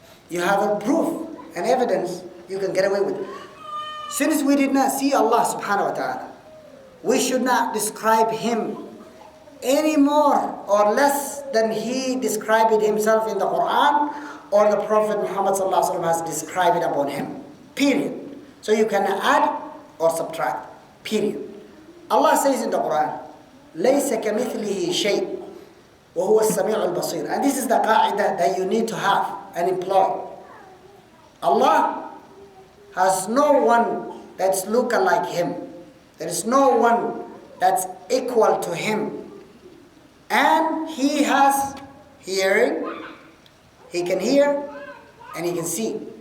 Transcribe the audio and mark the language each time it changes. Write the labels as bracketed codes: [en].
[en] You have a proof and evidence you can get away with it. Since we did not see Allah subhanahu wa ta'ala, we should not describe him any more or less than he described it himself in the Quran or the Prophet Muhammad sallallahu alaihi wasallam has described it upon him. Period. So you can add or subtract. Period. [ar] Allah says in the Quran, لَيْسَ كَمِثْلِهِ شَيْءٍ وَهُوَ السَّمِيعُ الْبَصِيرُ. [en] And this is the qa'idah that you need to have and employ. Allah has no one that's look-alike him. There is no one that's equal to him. And he has hearing, he can hear, and he can see.